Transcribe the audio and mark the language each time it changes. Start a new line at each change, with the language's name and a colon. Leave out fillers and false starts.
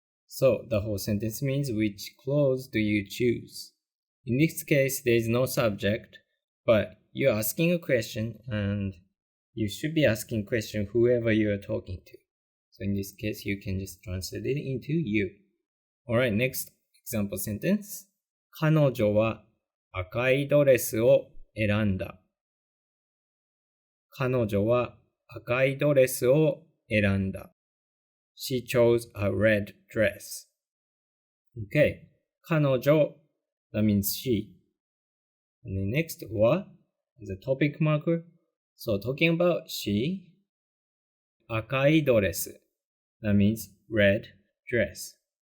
English: So the whole sentence means which clothes do you choose? In this case, there is no subject, but you're asking a question and you should be asking question whoever you are talking to. So in this case, you can just translate it into you. Alright, next example sentence.
Japanese: 彼女は赤いドレスを選んだ。彼女は赤いドレスを選んだ。
English: She chose a red dress. Okay. 彼女 that means she. And then next は is a topic marker. So talking about she. 赤いドレス that means red dress.